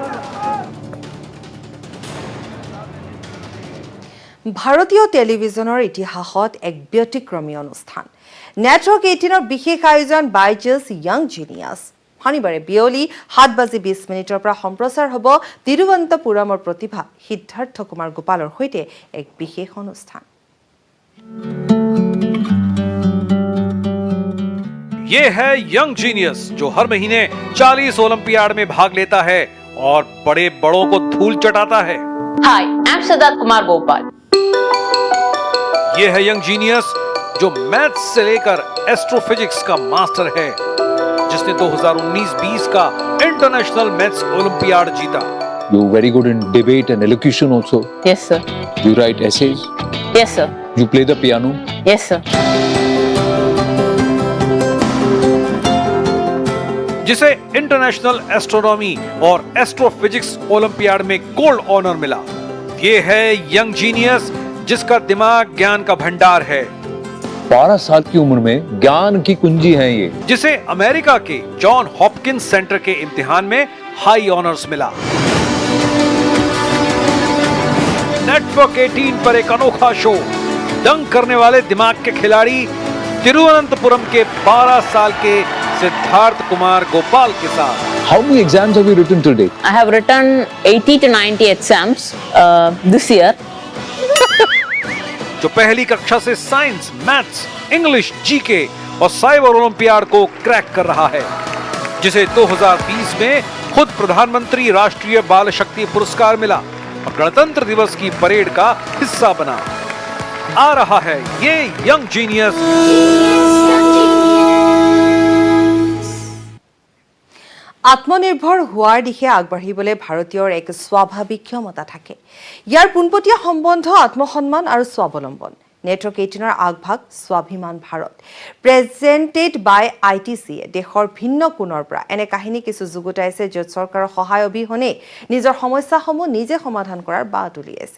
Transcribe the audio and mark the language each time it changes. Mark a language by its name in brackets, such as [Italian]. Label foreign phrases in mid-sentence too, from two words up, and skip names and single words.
[Assamese] ভাৰতীয় টেলিভিজনৰ ইতিহাসত এক ব্যতিক্ৰমী অনুষ্ঠান নেটৱৰ্ক 18ৰ বিশেষ আয়োজন বাইজাছ য়াং জিনিয়াছ শনিবাৰে বিয়লি 7:20 পৰা সম্প্ৰচাৰ হ'ব তিৰুৱন্তপুৰমৰ প্ৰতিভা সিদ্ধাৰ্থ কুমাৰ গোপালৰ সৈতে এক বিশেষ অনুষ্ঠান [Hindi] ये है यंग जीनियस जो हर महीने 40 ओलंपियाड में भाग लेता है और बड़े बड़ों को धूल चटाता है। [English] Hi, I'm Siddharth Kumar Gopal. [Hindi] ये है यंग जीनियस जो मैथ्स से लेकर एस्ट्रोफिजिक्स का मास्टर है, जिसने 2019-20 का इंटरनेशनल मैथ्स ओलंपियाड जीता। [English] You're very good in debate and elocution also. Yes, sir. You write essays. Yes, sir. You play the piano. Yes, sir. [Hindi] जिसे इंटरनेशनल एस्ट्रोनॉमी और एस्ट्रोफिजिक्स ओलंपियाड में [English] gold honour [Hindi] मिला। ये है यंग जीनियस जिसका दिमाग ज्ञान का भंडार है, 12 साल की उम्र में ज्ञान की कुंजी है ये। जिसे अमेरिका के जॉन हॉपकिंस सेंटर के इम्तिहान में [English] high honours [Hindi] मिला। नेटवर्क 18 पर एक अनोखा शो, दंग करने वाले दिमाग के खिलाड़ी तिरुवनंतपुरम के 12 साल के सिद्धार्थ कुमार गोपाल के साथ। [English] How many exams have you written till date? I have written 80 to 90 exams this year. [Hindi] जो पहली कक्षा से साइंस, मैथ्स, इंग्लिश, जीके और साइबर ओलंपियाड को क्रैक कर रहा है, जिसे 2020 में खुद प्रधानमंत्री राष्ट्रीय बाल शक्ति पुरस्कार मिला और गणतंत्र दिवस की परेड का हिस्सा बना। आ रहा है ये यंग जीनियस। [Assamese] আত্মনিৰ্ভৰ হোৱাৰ দিশে আগবাঢ়িবলৈ ভাৰতীয়ৰ এক স্বাভাৱিক ক্ষমতা থাকে। ইয়াৰ পোনপটীয়া সম্বন্ধ আত্মসন্মান আৰু স্বাৱলম্বন। নেটৱৰ্ক 18ৰ আগভাগ স্বাভিমান ভাৰত, [English] presented by [Assamese] ITC-য়ে দেশৰ ভিন্ন কোণৰ পৰা এনে কাহিনী কিছু যুগুতাইছে য'ত চৰকাৰৰ সহায় অবিহনে নিজৰ সমস্যাসমূহ নিজে সমাধান কৰাৰ বাট উলিয়াইছে।